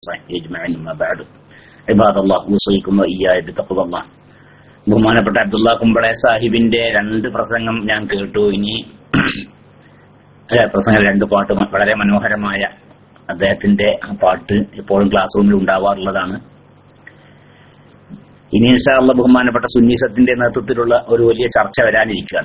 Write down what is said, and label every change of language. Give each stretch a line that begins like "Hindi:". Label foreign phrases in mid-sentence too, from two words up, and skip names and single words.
Arabic: وصحبه أجمعين ما بعد عباد الله أوصيكم وإياي بتقوى الله.
Malayalam: ബഹുമാനപ്പെട്ട അബ്ദുള്ള കുമ്പളെ സാഹിബിന്റെ 2 പ്രസംഗം ഞാൻ കേട്ടു. ഇനി പ്രസംഗം 2 പാട്ട് വളരെ മനോഹരമായ അദ്ദേഹത്തിന്റെ ആ പാട്ട് എപ്പോഴും
English: class room
Malayalam: ഉണ്ടാവാറുള്ളതാണ്. ഇനി
Arabic: إن شاء الله
Malayalam: ബഹുമാനപ്പെട്ട സുന്നീസത്തിന്റെ നേതൃത്വത്തിലുള്ള ഒരു വലിയ ചർച്ച വരാനിരിക്കുകയാണ്.